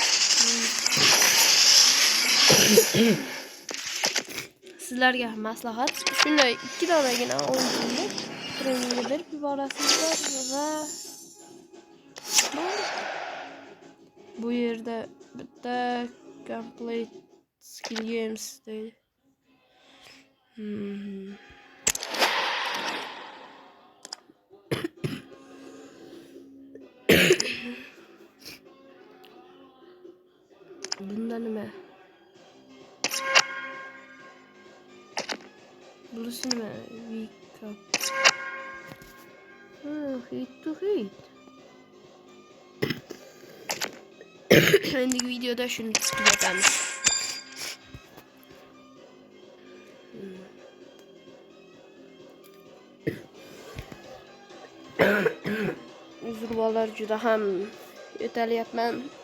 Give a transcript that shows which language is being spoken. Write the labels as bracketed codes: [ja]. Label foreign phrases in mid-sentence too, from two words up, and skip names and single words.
[uz] Sizlarga maslahat, shunday 2 donagina o'yinni trainingga berib yuborasizlar va bu yerda bitta [en] complete skill games [uz] deydi. Bunda nima? Bunisi nima? [en] Wake up. Hit to hit. [uz] Endigi videoda shuni tugatamiz. Uzr bolalar, juda ham yo'talyapman.